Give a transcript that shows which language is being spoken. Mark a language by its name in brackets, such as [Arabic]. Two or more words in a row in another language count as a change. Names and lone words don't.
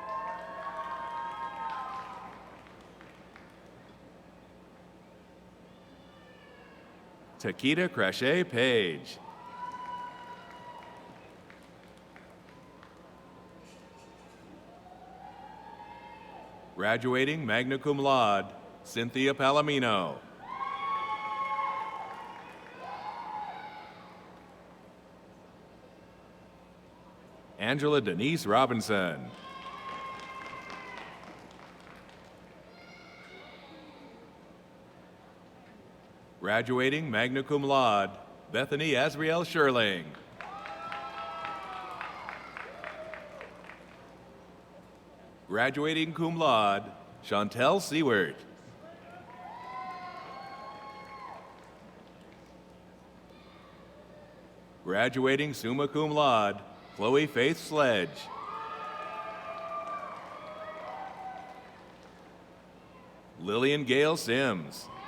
[English] Takita Crochet Page. Graduating [Latin] magna cum laude, [English] Cynthia Palomino. Angela Denise Robinson. Graduating [Latin] magna cum laude, [English] Bethany Asriel Sherling. Graduating [Latin] cum laude, [English] Chantel Seward. Graduating [Latin] summa cum laude, [English] Chloe Faith Sledge. Lillian Gale Sims.